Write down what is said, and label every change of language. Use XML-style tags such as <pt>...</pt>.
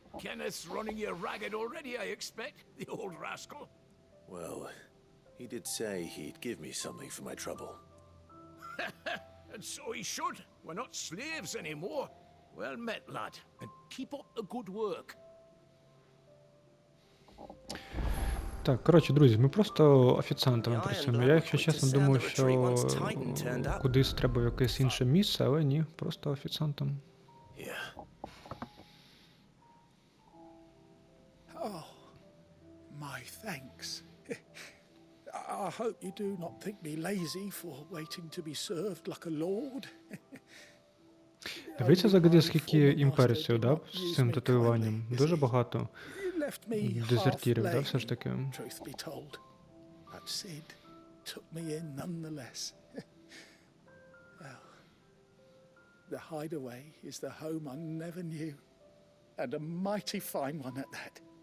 <en>Kenneth's running you ragged already, I expect, the old rascal. Well, he did say he'd give me something for my trouble. And so he should. We're not slaves anymore. Well met, lad, and keep up the good work.</en> <uk>Так, коротше, друзі, ми просто офіціантами працюємо. Я, якщо чесно, думав, що кудись треба в якесь інше місце, але ні, просто офіціантом.</uk> <en>Yeah. Oh, my thanks. I hope you do not think me lazy for waiting to be served like a lord.</en> <uk>Дивіться взагалі, скільки імперців, да, з цим татуюванням. Дуже багато дезертірів, да, все ж таки.</uk> <en>Truth be told, but Sid took me in nonetheless. Well, the hideaway is the home I never knew, and a mighty fine one at that.</en>